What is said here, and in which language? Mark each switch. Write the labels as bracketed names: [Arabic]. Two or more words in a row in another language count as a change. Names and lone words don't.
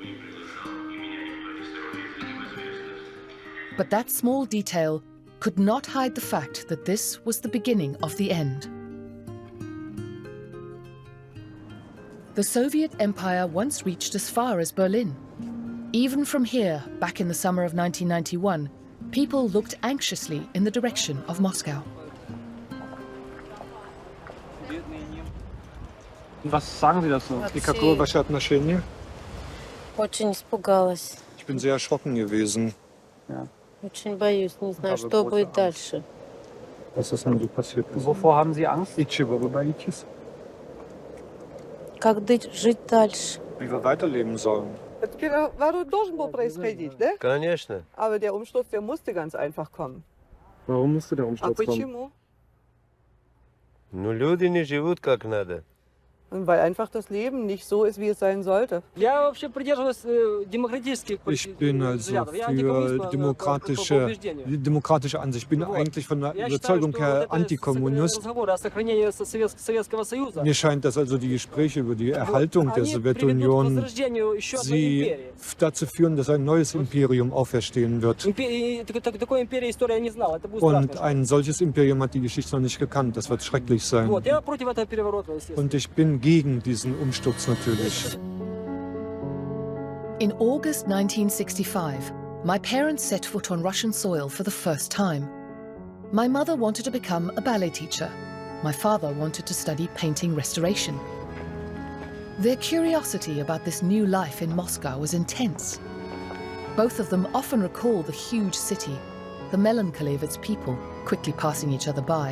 [English] But that small detail could not hide the fact that this was the beginning of the end. The Soviet Empire once reached as far as Berlin. Even from here, back in the summer of 1991, people looked anxiously in the direction of Moscow. [German] Was sagen Sie dazu? [Russian] И какое ваше отношение? Очень испугалась. [German] Ich bin sehr erschrocken gewesen. Ja. [Russian] Очень боюсь, не знаю, что будет дальше. [German] Was ist denn so passiert? Wovor haben Sie Angst? [Russian] И чего вы боитесь? Как жить дальше? [German] Wie wir weiterleben sollen. [Russian] Это переворот должен был происходить, да? Конечно. [German] Aber der Umsturz, der musste ganz einfach kommen. Warum musste der [Russian] А [German] Umsturz kommen? [Russian] почему? Ну, люди не живут как надо. [German] Und weil einfach das Leben nicht so ist, wie es sein sollte. Ich bin also für demokratische Ansicht. Ich bin eigentlich von der Überzeugung her Antikommunist. Mir scheint, dass also die Gespräche über die Erhaltung der Sowjetunion sie dazu führen, dass ein neues Imperium auferstehen wird. Und ein solches Imperium hat die Geschichte noch nicht gekannt. Das wird schrecklich sein. Und ich bin gegen diesen Umsturz natürlich. [English] In August 1965, my parents set foot on Russian soil for the first time. My mother wanted to become a ballet teacher. My father wanted to study painting restoration. Their curiosity about this new life in Moscow was intense. Both of them often recall the huge city, the melancholy of its people quickly passing each other by.